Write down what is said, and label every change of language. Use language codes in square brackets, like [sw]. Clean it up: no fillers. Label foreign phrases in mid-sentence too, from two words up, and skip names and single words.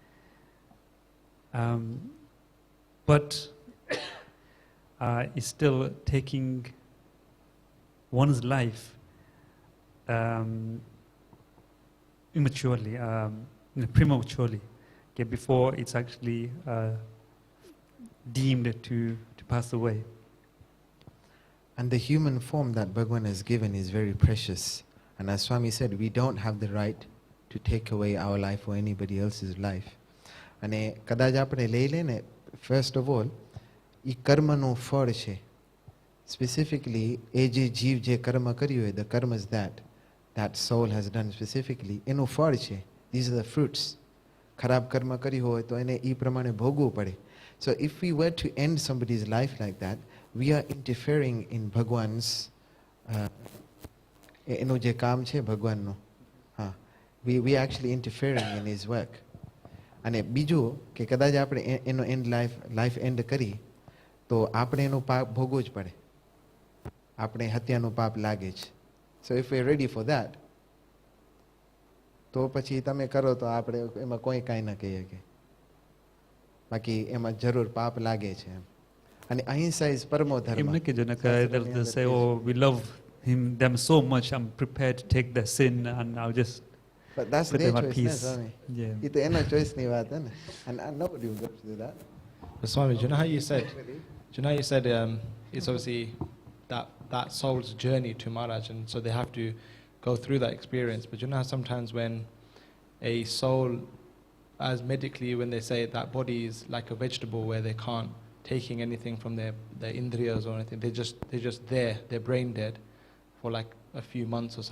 [en] But it's still taking one's life immaturely, prematurely, okay, before it's actually deemed to pass away. And the human form that Bhagwan has given is very precious. And as Swami said, we don't have the right to take away our life or anybody else's life. [gu] And કદાચ આપણે લઈ લઈને, [en] first of all, [gu] એ કર્મનું ફળ છે. Specifically, એ જે જીવ જે કર્મ કર્યું હોય, [en] the karmas that soul has done specifically, [gu] એનું ફળ છે. [en] These are the fruits. [gu] ખરાબ કર્મ કર્યું હોય તો એને એ પ્રમાણે ભોગવવું પડે. [en] So if we were to end somebody's life like that, we are interfering in Bhagwan's [gu] એનું જે કામ છે ભગવાનનું, હા, [en] we are actually interfering in his work. [gu] અને બીજું કે કદાચ આપણે એનો [en] life end [gu] કરી તો આપણે એનું પાપ ભોગવવું જ પડે, આપણે હત્યાનું પાપ લાગે જ. [en] So if we are ready for that [gu] તો પછી તમે કરો તો આપણે એમાં કોઈ કાંઈ ન કહીએ કે, બાકી એમાં જરૂર પાપ લાગે છે એમ. અને અહિંસા ઇઝ પરમો ધર્મ. એમ ન કહેજો ને કે [en] they'll say, oh, we love them so much, I'm prepared to take the sin and I'll just But that's put their them at choice, peace. Swami. Yeah. [gu] એ તો એનો ચોઈસની વાત હે ને. [en] And nobody will go to do that. But Swami, do you know how you said it's obviously that soul's journey to Maharaj, and so they have to go through that experience. But you know how sometimes when a soul, as medically, when they say that body is like a vegetable where they can't taking anything from their indriyas or anything, they're just there, they're brain dead for like a few months or so.